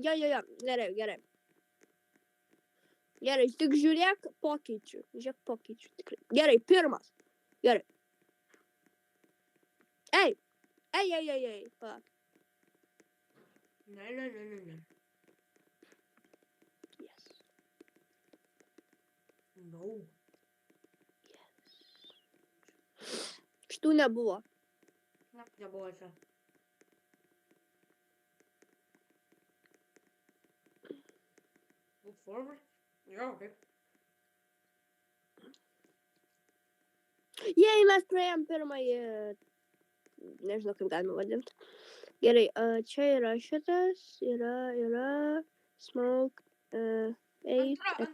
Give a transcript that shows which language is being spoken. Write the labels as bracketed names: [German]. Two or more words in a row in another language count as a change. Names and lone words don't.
[Lithuanian] Jo. Gerai. Gerai, tik žiūrėk pokyčių. Tikrai. Gerai, pirmas. Gerai. Ei. Va. Ne. [English] Yes. No. Yes. [Lithuanian] Šitų nebuvo. Nebuvo čia. [English] Move forward. [Lithuanian] Jo, kaip. Jei, mes praėjom pirmąjį, nežinau, kaip galima vadinti. Gerai, čia yra šitas, yra smoke, 8.